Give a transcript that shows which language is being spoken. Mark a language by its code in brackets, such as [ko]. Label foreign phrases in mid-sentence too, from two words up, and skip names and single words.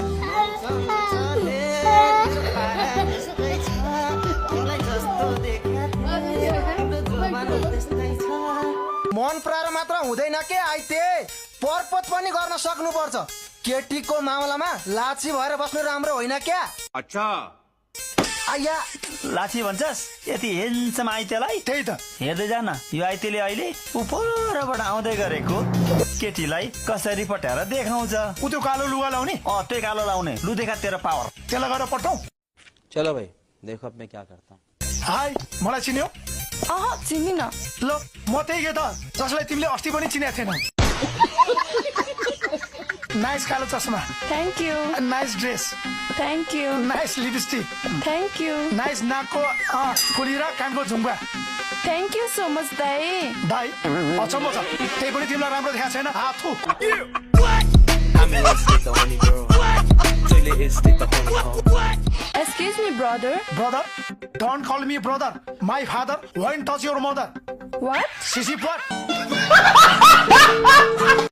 [ne] मन पराएर मात्र हुँदैन के आइते, परपत पनि गर्न सक्नुपर्छ। केटीको मामलामा लाछी भएर बस्नु राम्रो होइन क्या। अच्छा आया लाठी भन्छस्? यति हेन्सम आइतेलाई त्यही त हेर्दै जान। यो आइतेले अहिले उपरबाट आउँदै गरेको केटीलाई कसरी पट्याएर देखाउँछ। उ त्यो कालो लुगा लाउने, त्यही कालो लाउने। लु देखा तेरो पावर। त्यसलाई गरेर पठाऊ। [hi] चलो भाइ देखो अब मैं क्या करता हूँ। [ne] हाई, मलाई चिन्यौ? चिनिन। ल म त्यही के त जसलाई तिमीले अस्ति पनि चिनेको थिएनौ। नाइस कालो चस्मा, [en] thank you. [ne] नाइस ड्रेस, [en] thank you. [ne] नाइस लिपस्टिक, [en] thank you. [ne] नाइस नाकको फुली र कानको झुम्का। [en] thank you so much दाइ। [ne] दाइ अचम्म छ, त्यही पनि तिमीलाई राम्रो देखाएको छैन। हाथु [en] Excuse me, brother. brother, don't call me brother. My father won't touch your mother. What? Sissy what?